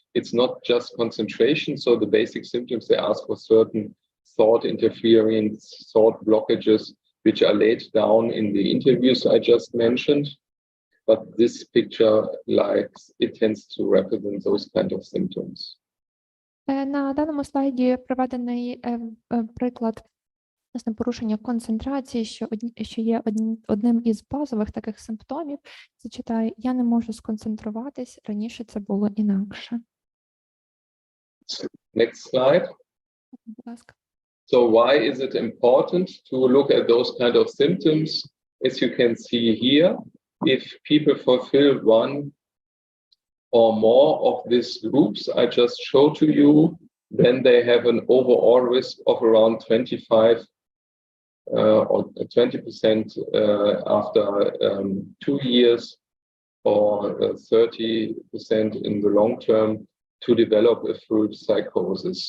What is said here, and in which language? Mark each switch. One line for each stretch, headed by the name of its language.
English: It's not just concentration. So the basic symptoms, they ask for certain thought interference, thought blockages, which are laid down in the interviews I just mentioned. But this picture, it tends to represent those kind of symptoms.
Ukrainian: На даному слайді приведений приклад власне порушення концентрації, що є одним із базових таких симптомів. Зачитаю: я не можу сконцентруватись, раніше це було інакше.
English: Next slide.
Ukrainian: Будь ласка.
English: So why is it important to look at those kind of symptoms? As you can see here, if people fulfill one or more of these groups I just showed to you, then they have an overall risk of around 25 or 20% after 2 years, or 30% in the long term to develop a full psychosis.